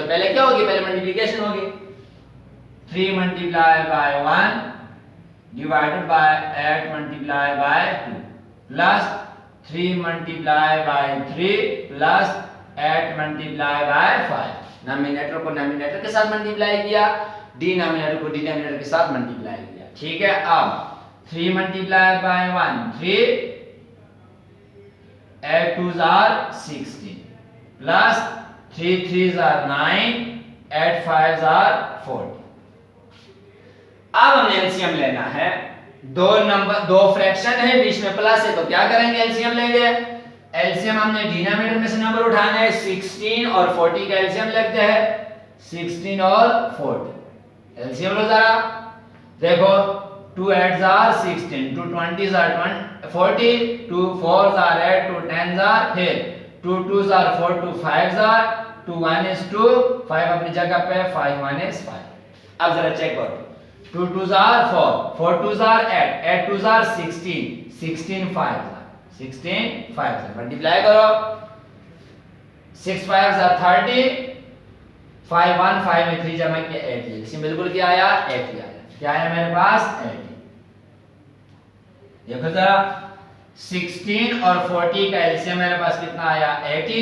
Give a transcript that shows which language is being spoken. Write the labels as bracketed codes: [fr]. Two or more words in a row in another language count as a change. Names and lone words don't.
[hi] तो पहले क्या होगी, पहले मल्टीप्लिकेशन होगी, 3 [en] multiply by 1 divided by 8 multiply by 2 plus 3 multiply by 3 plus 8 multiply by 5. [hi] नॉमिनेटर को नॉमिनेटर के साथ मल्टीप्लाई किया, डिनोमिनेटर को डिनोमिनेटर के साथ मल्टीप्लाई किया। ठीक है, अब [en] 3 multiply by 1 3, 8 2s are 16 प्लस 3 3s are 9, 8 5s are 40। [hi] अब हमने एलसीएम लेना है, दो नंबर, दो फ्रैक्शन है, बीच में प्लस है, तो क्या करेंगे, एलसीएम लेंगे। एलसीएम हमने डिनोमिनेटर में से नंबर उठाना है, 16 और 40 का एलसीएम लेते हैं, 16 और 40। [en] एलसीएम [hi] लो जरा, देखो [en] 2 8s are 16, 2 20s are 40, 2 4s are 8, 2 10s are, फिर 2 2s are 4, 2 5s are, 2 1 is 2, 5 [hi] अपनी जगह पे, [en] 5 1 is 5। [hi] अब जरा चेक करो, [en] 2 2s are 4, 4 2s are 8, 8 2s are 16, 16 5s are 16 5s are, [hi] मल्टीप्लाई करो, 6 [en] 5s are [hi] 30, 5 1 5 में 3 जमा किया 8, इसमें बिल्कुल क्या आया, 80 आया। क्या आया मेरे पास, 80। देखो जरा, 16 और 40 का एलसीएम मेरे पास कितना आया, 80।